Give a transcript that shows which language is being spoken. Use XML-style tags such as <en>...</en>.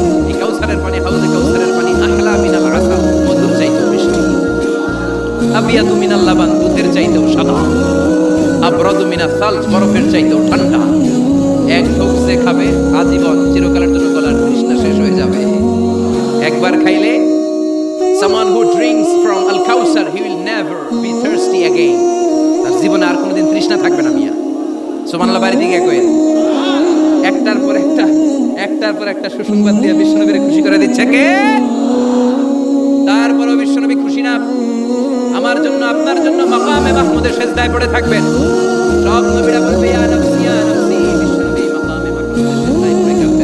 <bn>এই কাউসারের পানি, হাউজে কাউসারের পানি</bn> <ar>আহলা মিনাল আসাল,</ar> <bn>মধুর চাইতেও মিষ্টি,</bn> <ar>আবিয়াদু মিনাল লাবান,</ar> <bn>দুধের চাইতেও সাদা,</bn> <ar>আবরাদু মিনাস সালজ,</ar> <bn>বরফের চাইতেও ঠান্ডা। এক ঢোক যে খাবে আজীবন চিরকালের জন্য গলার তৃষ্ণা শেষ হয়ে যাবে। একবার খাইলে</bn> <en>someone who drinks from al-Kawthar he will never be thirsty again,</en> <bn>তার জীবনে আর কোনোদিন তৃষ্ণা থাকবে না। মিয়া সুবহানাল্লাহ, বাড়ি দিকে কইেন। একটার পর একটা সুসংবাদ দিয়ে বিশ্বনবীরে খুশি করে দিচ্ছে কে? তারপরও বিশ্বনবী খুশি না। আমার জন্য আপনার জন্য মাকামে মাহমুদের সিজদায় পড়ে থাকবেন। সব নবীরা বলবে</bn> <ar>ইয়া নফসি ইয়া নফসি,</ar> <bn>বিশ্বনবী মাকামে মাহমুদের সিজদায় পড়ে</bn>